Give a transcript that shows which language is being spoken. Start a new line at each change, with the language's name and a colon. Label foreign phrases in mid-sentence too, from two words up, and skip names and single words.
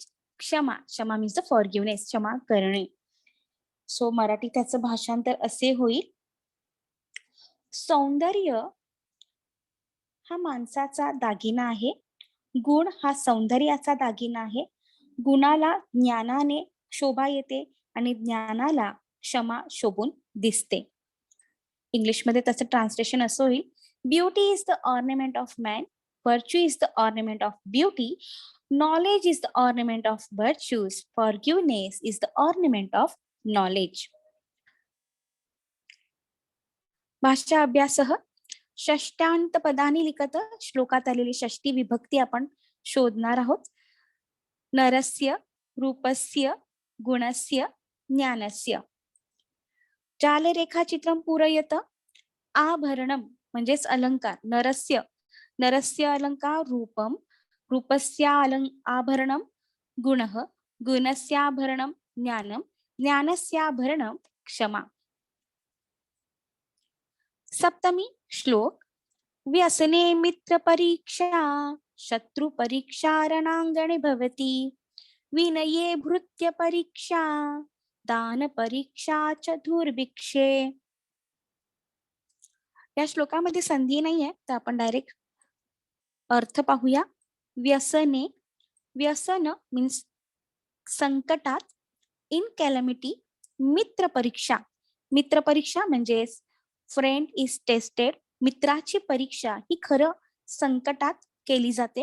Marathi: क्षमा, क्षमा
English: means the forgiveness,
Marathi: क्षमा करणे. सो मराठी त्याचं भाषांतर असे होईल, सौंदर्य हा माणसाचा दागिना आहे. गुण हा सौंदर्याचा दागिना आहे. गुणाला ज्ञानाने शोभा येते आणि ज्ञानाला क्षमा शोभून दिसते. इंग्लिशमध्ये त्याचं ट्रान्सलेशन असं होईल,
English: beauty is the ornament of man, virtue is the ornament of beauty, knowledge is the ornament of virtues, forgiveness is the ornament of knowledge.
Sanskrit: भाषा अभ्यास षष्टांत पदानी लिखत
Marathi: श्लोकात आलेली षष्टी विभक्ती आपण शोधणार आहोत.
Sanskrit: नरस्य, रूपस्य, गुणस्य, ज्ञानस्य. जालरेखाचित्रं पूरयत.
Marathi: आभरणम म्हणजेच अलंकार.
Sanskrit: नरस्य, नरस्य अलंकार रूपम, रूपस्य आभरणम गुणः, गुणस्याभरणम ज्ञानम, ज्ञानस्याभरणम क्षमा. सप्तमी श्लोक. व्यसने मित्र परीक्षा, शत्रु परीक्षा रणांगणे भवति, विनये भृत्य परीक्षा, दान परीक्षा च दुर्भिक्षे.
Marathi: या श्लोकामध्ये संधी नाहीये, तर आपण डायरेक्ट अर्थ पाहूया. व्यसने, व्यसन मीन्स संकटात,
English: in calamity
Marathi: मित्र परीक्षा, मित्र परीक्षा म्हणजे
English: friend is tested,
Marathi: मित्राची परीक्षा ही खरं संकटात केली जाते.